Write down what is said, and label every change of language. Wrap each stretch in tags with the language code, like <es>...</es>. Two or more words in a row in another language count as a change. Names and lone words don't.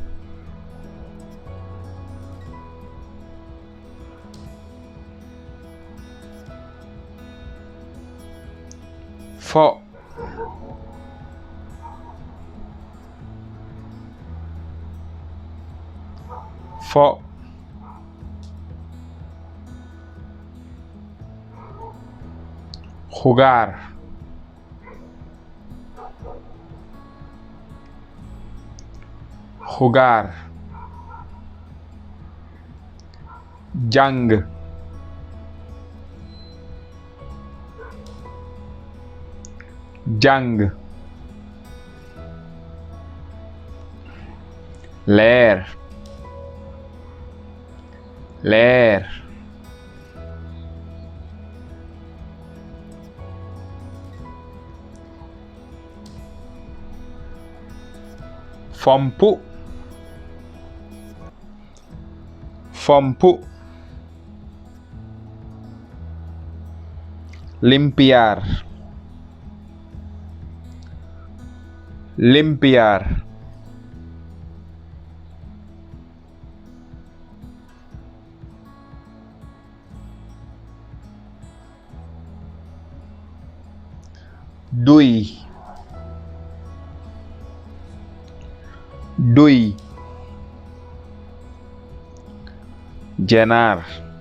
<wo>fo, fo,</wo> <es>jugar, jugar,</es> <wo>jàng, jàng,</wo> <es>leer, leer,</es> <wo>fompu, fompu,</wo> <es>limpiar, limpiar,</es> <wo>duy, duy,</wo> <es>llenar,</es>